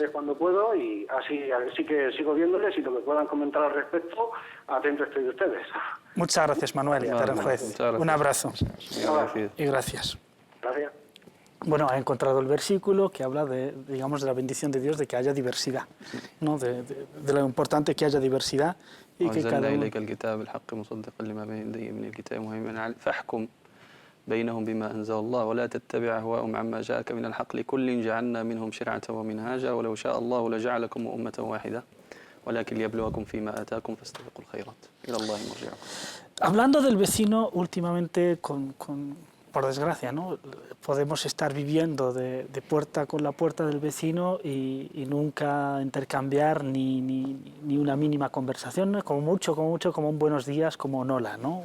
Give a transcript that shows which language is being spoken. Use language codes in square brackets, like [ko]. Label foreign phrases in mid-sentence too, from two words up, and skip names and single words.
[es] Cuando puedo, y así, a ver si que sigo viéndoles y lo que puedan comentar al respecto, atento estoy de ustedes. Muchas gracias, Manuel, Aranjuez. Muchas gracias. Un abrazo Gracias. y gracias. Gracias. Bueno, ha encontrado el versículo que habla de, digamos, de la bendición de Dios, de que haya diversidad, ¿no? De lo importante que haya diversidad y que cada uno... [ar] بينهم بما أنزل الله ولا تتبع أهواءهم عما جاءك من الحق لكل جعلنا منهم شرعة ومنهاجا ولو شاء الله لجعلكم أمة واحدة ولكن ليبلوكم فيما آتاكم فاستبقوا الخيرات إلى الله مرجعكم. [es] Hablando del vecino, últimamente, por desgracia, ¿no? Podemos estar viviendo de puerta con la puerta del vecino y nunca intercambiar ni una mínima conversación, ¿no? Como mucho, como un buenos días, como un hola, ¿no?